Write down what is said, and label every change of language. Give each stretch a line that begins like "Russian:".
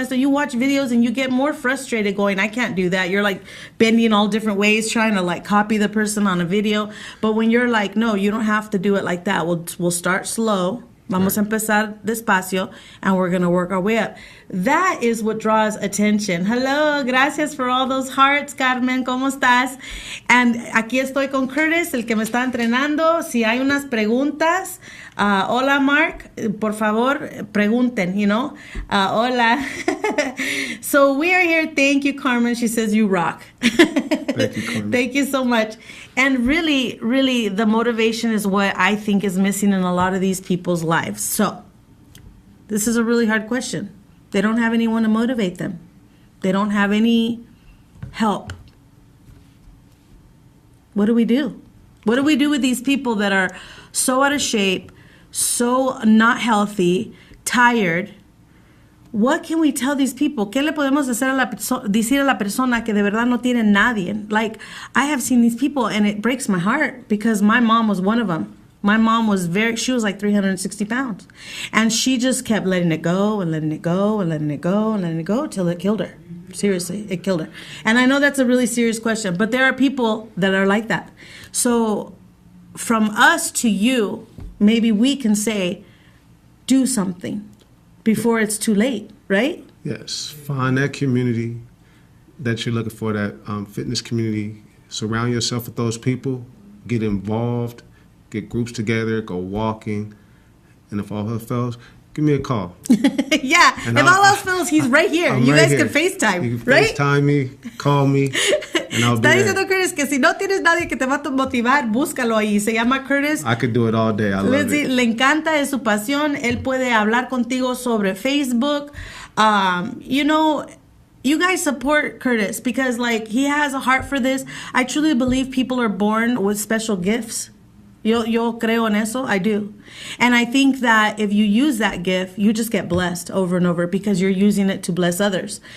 English: And so you watch videos and you get more frustrated going, I can't do that. You're like bending all different ways, trying to like copy the person on a video. But when you're like, no, you don't have to do it like that. We'll start slow.
Spanish: Vamos a empezar despacio,
English: and we're going to work our way up. That is what draws attention. Hello, gracias for all those hearts, Carmen,
Spanish: ¿cómo estás?
English: And aquí estoy con Curtis, el que me está entrenando. Si hay unas preguntas, hola, Mark, por favor, pregunten, hola. So we are here. Thank you, Carmen. She says you rock. Thank you, Carmen. Thank you so much. And really, really, the motivation is what I think is missing in a lot of these people's lives. So, this is a really hard question. They don't have anyone to motivate them. They don't have any help. What do we do? What do we do with these people that are so out of shape, so not healthy, tired? What can we tell these people?
Spanish: ¿Qué le podemos decir a la persona que de verdad no tiene nadie?
English: Like, I have seen these people and it breaks my heart because my mom was one of them. My mom she was like 360 pounds. And she just kept letting it go and letting it go and letting it go and letting it go till it killed her. Seriously, it killed her. And I know that's a really serious question, but there are people that are like that. So from us to you, maybe we can say, do something before it's too late, right? Yes. Find that community that you're looking for, that fitness community. Surround yourself with those people. Get involved. Get groups together. Go walking. And if all else fails, give me a call. Yeah. And if all else fails, he's right here. You guys can FaceTime, you can right? FaceTime me, call me, and I'll be there.
Spanish: Está diciendo Curtis que si no tienes nadie que te va a motivar, búscalo ahí. Se llama Curtis.
English: I could do it all day. I love it.
Spanish: Le encanta, es su pasión. Él puede hablar contigo sobre Facebook.
English: You guys support Curtis because, like, he has a heart for this. I truly believe people are born with special gifts.
Spanish: Yo creo en eso.
English: I do. And I think that if you use that gift, you just get blessed over and over because you're using it to bless others.